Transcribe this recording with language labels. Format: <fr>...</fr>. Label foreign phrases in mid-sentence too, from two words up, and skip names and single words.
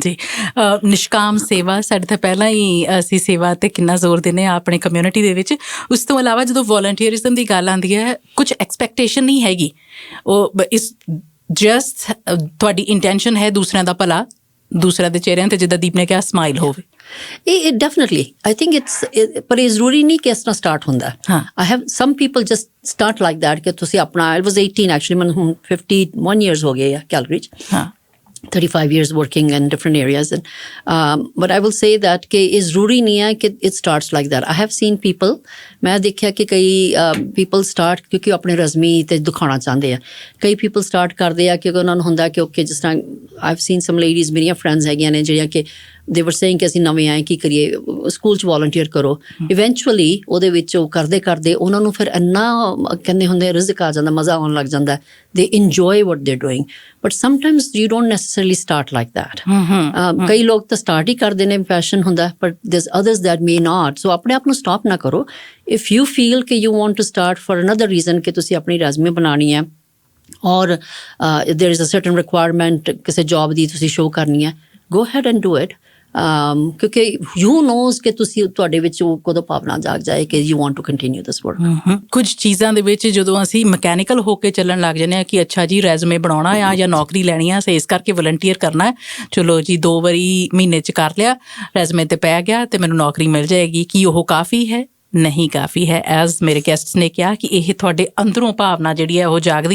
<pa>ਜੀ ਨਿਸ਼ਕਾਮ ਸੇਵਾ ਸਾਡੇ ਤਾਂ ਪਹਿਲਾਂ ਹੀ ਅਸੀਂ ਸੇਵਾ 'ਤੇ ਕਿੰਨਾ ਜ਼ੋਰ ਦਿੰਦੇ ਹਾਂ ਆਪਣੇ ਕਮਿਊਨਿਟੀ ਦੇ ਵਿੱਚ ਉਸ ਤੋਂ ਇਲਾਵਾ ਜਦੋਂ ਵੋਲੰਟੀਅਰਿਜ਼ਮ ਦੀ ਗੱਲ ਆਉਂਦੀ ਹੈ ਕੁਝ ਐਕਸਪੈਕਟੇਸ਼ਨ ਨਹੀਂ ਹੈਗੀ ਉਹ</pa> <en>is just</en> <pa>ਤੁਹਾਡੀ ਇੰਟੈਂਸ਼ਨ ਹੈ ਦੂਸਰਿਆਂ ਦਾ ਭਲਾ ਦੂਸਰਿਆਂ ਦੇ ਚਿਹਰਿਆਂ 'ਤੇ ਜਿੱਦਾਂ ਦੀਪ ਨੇ ਕਿਹਾ ਸਮਾਈਲ ਹੋਵੇ ਇਹ</pa> <en>definitely I think</en> <pa>ਪਰ ਇਹ ਜ਼ਰੂਰੀ ਨਹੀਂ ਕਿ ਇਸ ਤਰ੍ਹਾਂ ਸਟਾਰਟ ਹੁੰਦਾ</pa> <en>I have some people just start like that</en> <pa>ਕਿ ਤੁਸੀਂ ਆਪਣਾ</pa> <en>I was 18 actually</en> <pa>ਮੈਨੂੰ ਹੁਣ</pa> <en>51 years</en> <pa>ਹੋ ਗਏ ਆ ਕੈਲਗਰੀ 'ਚ</pa> <en>35 years working in different areas but I will say that</en> <pa>ਕਿ ਇਹ ਜ਼ਰੂਰੀ ਨਹੀਂ ਹੈ ਕਿ</pa> <en>it starts like that I have seen people ਮੈਂ</en> <pa>ਦੇਖਿਆ ਕਿ ਕਈ</pa> <en>people start</en> <pa>ਕਿਉਂਕਿ ਆਪਣੇ ਰਜ਼ਮੀ ਤੇ ਦਿਖਾਉਣਾ ਚਾਹੁੰਦੇ ਆ ਕਈ</pa> <en>people start</en> <pa>ਕਰਦੇ ਆ ਕਿਉਂਕਿ ਉਹਨਾਂ ਨੂੰ ਹੁੰਦਾ ਕਿ ਓਕੇ ਜਿਸ ਤਰ੍ਹਾਂ</pa> <en>I've seen some ladies</en> <pa>ਮੇਰੀਆਂ ਫਰੈਂਡਸ ਹੈਗੀਆਂ ਨੇ ਜਿਹੜੀਆਂ ਕਿ</pa> <en>they were saying</en> <pa>ਕਿ ਅਸੀਂ ਨਵੇਂ ਆਏ ਕੀ ਕਰੀਏ ਸਕੂਲ 'ਚ ਵੋਲੰਟੀਅਰ ਕਰੋ ਇਵੈਂਚੁਅਲੀ ਉਹਦੇ ਵਿੱਚ ਉਹ ਕਰਦੇ ਕਰਦੇ ਉਹਨਾਂ ਨੂੰ ਫਿਰ ਇੰਨਾ ਕਹਿੰਦੇ ਹੁੰਦੇ ਰਿਜ਼ਕ ਆ ਜਾਂਦਾ ਮਜ਼ਾ ਆਉਣ ਲੱਗ ਜਾਂਦਾ</pa> <en>they enjoy what they're doing but sometimes you don't necessarily start like that</en> <pa>ਕਈ ਲੋਕ ਤਾਂ ਸਟਾਰਟ ਹੀ ਕਰਦੇ ਨੇ ਪੈਸ਼ਨ ਹੁੰਦਾ</pa> <en>but there's others that may not so</en> <pa>ਆਪਣੇ ਆਪ ਨੂੰ ਸਟਾਪ ਨਾ ਕਰੋ</pa> <en>if you feel</en> <pa>ਕਿ</pa> <en>you want to start for another reason</en> <pa>ਕਿ ਤੁਸੀਂ ਆਪਣੀ ਰੈਜ਼ੂਮੇ ਬਣਾਉਣੀ ਹੈ ਔਰ</pa> <en>there is a certain requirement</en> <pa>ਕਿਸੇ ਜੌਬ ਦੀ ਤੁਸੀਂ ਸ਼ੋਅ ਕਰਨੀ ਹੈ</pa> <en>go ahead and do it</en> <pa>ਕਿਉਂਕਿ</pa> <en>you knows</en> <pa>ਕਿ ਤੁਸੀਂ ਤੁਹਾਡੇ ਵਿੱਚ ਉਹ ਕਦੋਂ ਭਾਵਨਾ ਜਾਗ ਜਾਏ ਕਿ</pa> <en>you want to continue this work</en> <pa>ਕੁਝ ਚੀਜ਼ਾਂ ਦੇ ਵਿੱਚ ਜਦੋਂ ਅਸੀਂ ਮਕੈਨੀਕਲ ਹੋ ਕੇ ਚੱਲਣ ਲੱਗ ਜਾਂਦੇ ਹਾਂ ਕਿ ਅੱਛਾ ਜੀ ਰੈਜ਼ੂਮੇ ਬਣਾਉਣਾ ਆ ਜਾਂ ਨੌਕਰੀ ਲੈਣੀ ਆ ਇਸ ਕਰਕੇ ਵਲੰਟੀਅਰ ਕਰਨਾ ਹੈ ਚਲੋ ਜੀ 2 ਵਾਰੀ ਮਹੀਨੇ 'ਚ ਕਰ ਲਿਆ ਰੈਜ਼ੂਮੇ 'ਤੇ ਪੈ ਗਿਆ ਅਤੇ ਮੈਨੂੰ ਨੌਕਰੀ ਮਿਲ ਜਾਏਗੀ ਕੀ ਉਹ ਕਾਫੀ ਹੈ ਨਹੀਂ ਕਾਫੀ ਹੈ ਐਜ਼ ਮੇਰੇ ਗੈਸਟਸ ਨੇ ਕਿਹਾ ਕਿ ਇਹ ਤੁਹਾਡੇ ਅੰਦਰੋਂ ਭਾਵਨਾ ਜਿਹੜੀ ਹੈ ਉਹ ਜਾਗਦੀ</pa>